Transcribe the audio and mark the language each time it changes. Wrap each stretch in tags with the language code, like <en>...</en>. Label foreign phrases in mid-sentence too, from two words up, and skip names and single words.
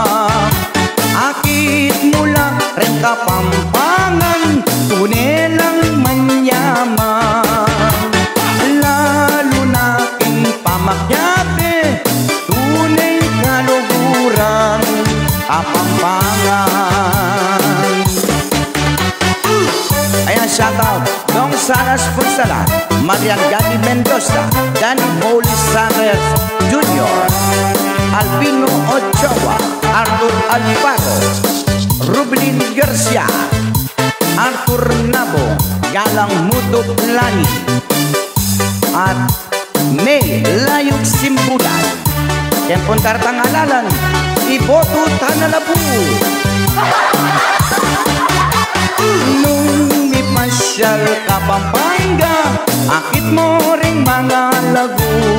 <pam>Akit mula rin Kapampangan, tunay lang manyaman. Lalo na king Pamakyabe, tunay kaluguran Kapampangan. Ayan, shoutout Dong Salas Punsalan, Marian Gatti Mendoza, Danny Polisares Jr., Albino Ochoa, Arthur Alvaro, Rublin Garcia, Arthur Nabo, Galang Mutok Lani, at May Layog Simbulan. Yan pong tartangalalan, iboto tanalabu. Nung may pasyal Kapampangan, akit mo ring mga lagu.</pam>